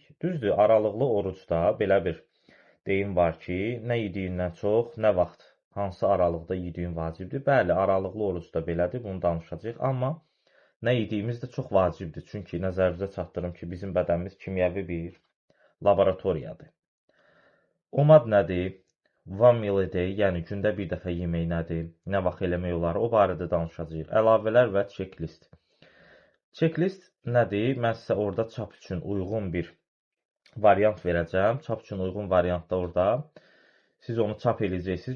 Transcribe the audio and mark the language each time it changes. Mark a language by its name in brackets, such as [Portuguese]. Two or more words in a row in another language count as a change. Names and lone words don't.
[Azerbaijani] Düzdür, aralıqlı orucda belə bir deyim var ki, nə yediyindən çox, nə vaxt, hansı aralıqda yediyin vacibdir. Bəli, aralıqlı orucda belədir, bunu danışacağıq. Amma nə yediyimiz də çox vacibdir. Çünki nəzərinizə çatdırım ki, bizim bədənimiz kimyəvi bir laboratoriyadır. OMAD nədir? [English] One meal a day, [Azerbaijani] yəni gündə bir dəfə yemək nədir? Nə vaxt eləmək olar? O barədə danışacağıq. Əlavələr və checklist. Checklist nədir? Mən sizə orada çap üçün uyğun bir variant verəcəm. Çap üçün uyğun variantda orada siz onu çap eləyəcəksiniz.